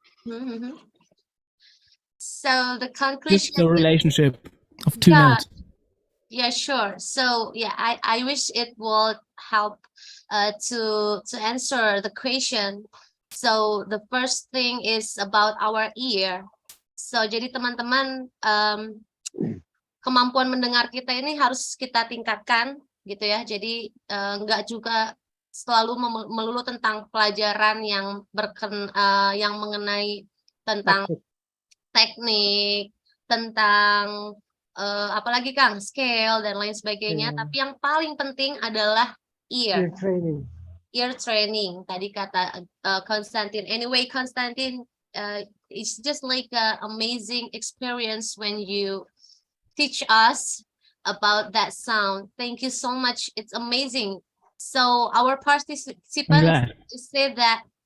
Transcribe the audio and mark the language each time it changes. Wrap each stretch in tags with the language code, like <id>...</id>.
<en>Mhm. So the Just conclusion. the relationship of two Yeah. notes. Yeah, sure. So yeah, I wish it will help to answer the question. So the first thing is about our ear.</en> <id>So jadi teman-teman, kemampuan mendengar kita ini harus kita tingkatkan gitu ya. Jadi nggak juga selalu melulu tentang pelajaran yang yang mengenai tentang teknik, tentang apalagi Kang, scale dan lain sebagainya. Tapi yang paling penting adalah</id> <en>Ear ear. training. Ear training.</en> <id>Tadi kata Konstantin.</id> <en>Anyway, Konstantin, it's just like an amazing experience when you teach us about that sound. Thank you so much. It's amazing. So our participants say that</en>